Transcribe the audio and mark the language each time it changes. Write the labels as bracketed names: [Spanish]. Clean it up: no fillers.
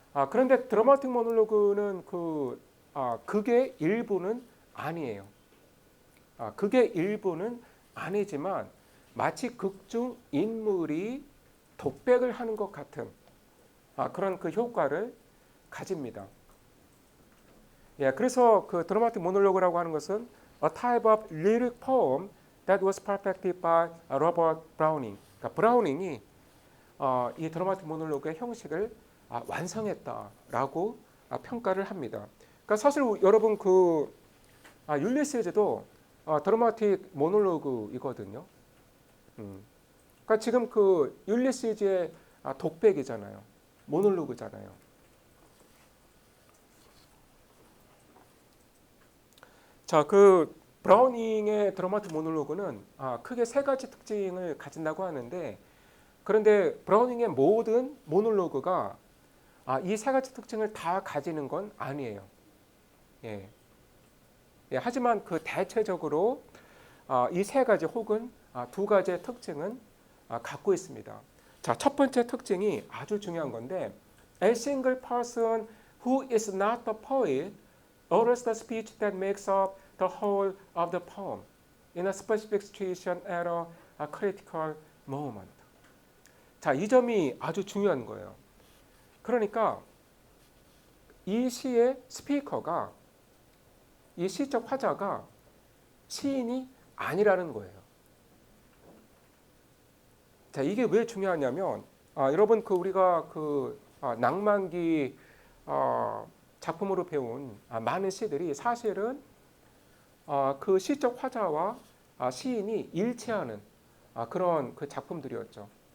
[Korean] 그런데 드라마틱 모놀로그는 극의 일부는 아니에요. 극의 일부는 아니지만 마치 극 중 인물이 독백을 하는 것 같은 그런 그 효과를 가집니다. 예, 그래서 그 드라마틱 모놀로그라고 하는 것은 [English] a type of lyric poem that was perfected by Robert Browning. [Korean] 그러니까 브라우닝이 이 드라마틱 모놀로그의 형식을 완성했다라고 평가를 합니다. 그러니까 사실 여러분 율리시즈도 드라마틱 모놀로그이거든요. 그러니까 지금 그 율리시즈의 독백이잖아요. 모놀로그잖아요. 자, 그 브라우닝의 드라마틱 모놀로그는 크게 세 가지 특징을 가진다고 하는데, 그런데 브라우닝의 모든 모놀로그가 이 세 가지 특징을 다 가지는 건 아니에요. 예. 예, 하지만 그 대체적으로 이 세 가지 혹은 두 가지의 특징은 갖고 있습니다. 자, 첫 번째 특징이 아주 중요한 건데, [English] A single person who is not the poet utters the speech that makes up the whole of the poem in a specific situation at a critical moment. [Korean] 자, 이 점이 아주 중요한 거예요. 그러니까 이 시의 스피커가, 이 시적 화자가 시인이 아니라는 거예요. 자, 이게 왜 중요하냐면 여러분 우리가 낭만기 작품으로 배운 많은 시들이 사실은 그 시적 화자와 시인이 일치하는 그런 그 작품들이었죠.